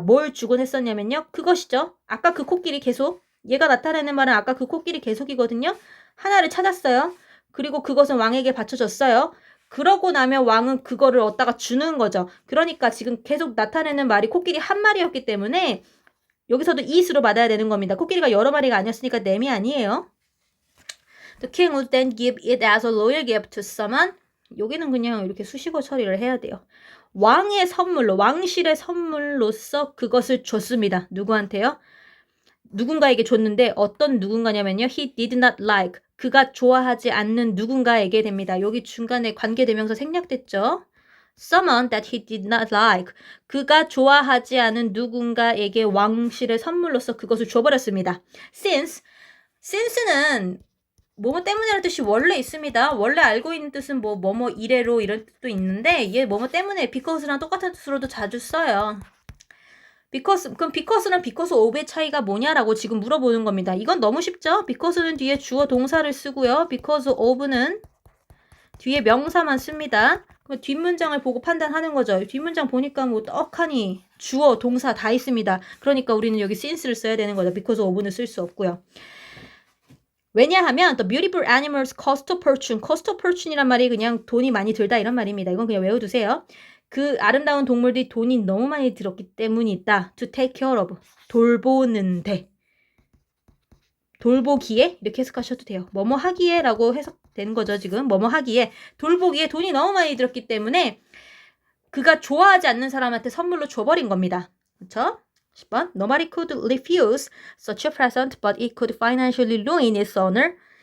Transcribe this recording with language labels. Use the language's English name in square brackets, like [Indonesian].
[Korean] 뭘 주곤 했었냐면요. 그것이죠. 아까 그 코끼리 계속 얘가 나타내는 말은 아까 그 코끼리 계속이거든요. 하나를 찾았어요. 그리고 그것은 왕에게 바쳐졌어요. 그러고 나면 왕은 그거를 얻다가 주는 거죠. 그러니까 지금 계속 나타내는 말이 코끼리 한 마리였기 때문에 여기서도 it으로 받아야 되는 겁니다. 코끼리가 여러 마리가 아니었으니까 nem이 아니에요. [English] The king would then give it as a royal gift to someone. [Korean] 여기는 그냥 이렇게 수식어 처리를 해야 돼요. 왕의 선물로, 왕실의 선물로서 그것을 줬습니다. 누구한테요? 누군가에게 줬는데 어떤 누군가냐면요. [English] He did not like. [Korean] 그가 좋아하지 않는 누군가에게 됩니다. 여기 중간에 관계대명사 생략됐죠? [English] Someone that he did not like. [Korean] 그가 좋아하지 않은 누군가에게 왕실의 선물로서 그것을 줘버렸습니다. since는 뭐뭐 때문이라는 뜻이 원래 있습니다. 원래 알고 있는 뜻은 뭐뭐 이래로 이런 뜻도 있는데 얘 뭐뭐 때문에 because랑 똑같은 뜻으로도 자주 써요. 그럼 because랑 because of의 차이가 뭐냐라고 지금 물어보는 겁니다. 이건 너무 쉽죠? because는 뒤에 주어 동사를 쓰고요. because of는 뒤에 명사만 씁니다. 그럼 뒷문장을 보고 판단하는 거죠. 뒷문장 보니까 뭐 떡하니 주어 동사 다 있습니다. 그러니까 우리는 여기 since를 써야 되는 거죠. because of는 쓸 수 없고요. 왜냐하면 [English] the beautiful animals cost a fortune. cost a fortune [Korean] 이란 말이 그냥 돈이 많이 들다 이런 말입니다. 이건 그냥 외워두세요. 그 아름다운 동물들이 돈이 너무 많이 들었기 때문이다. [English] to take care of. [Korean] 돌보는데. 돌보기에 이렇게 해석하셔도 돼요. 뭐뭐 하기에 라고 해석되는 거죠. 지금 뭐뭐 하기에 돌보기에 돈이 너무 많이 들었기 때문에 그가 좋아하지 않는 사람한테 선물로 줘버린 겁니다. 그렇죠? 10번. [English] Nobody could refuse such a present, but it could financially ruin its owner.